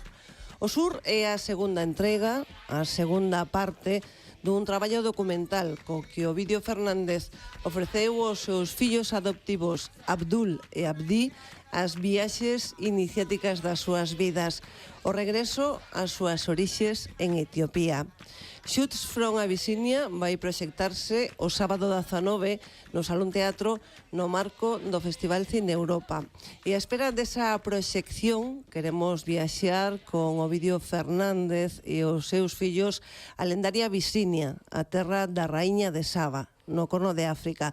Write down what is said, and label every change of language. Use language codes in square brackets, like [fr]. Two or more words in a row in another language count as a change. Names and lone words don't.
[gl] O Sur é a segunda entrega, a segunda parte dun traballo documental co que Ovidio Fernández ofreceu aos seus fillos adoptivos Abdul e Abdí as viaxes iniciáticas das súas vidas, o regreso ás súas orixes en Etiopía. Shoots from Abyssinia vai proxectarse o sábado 19 no Salón Teatro no marco do Festival Cine Europa. E a espera desa proxección queremos viaxar con Ovidio Fernández e os seus fillos a lendaria Abyssinia, a terra da raíña de Saba, no Corno de África.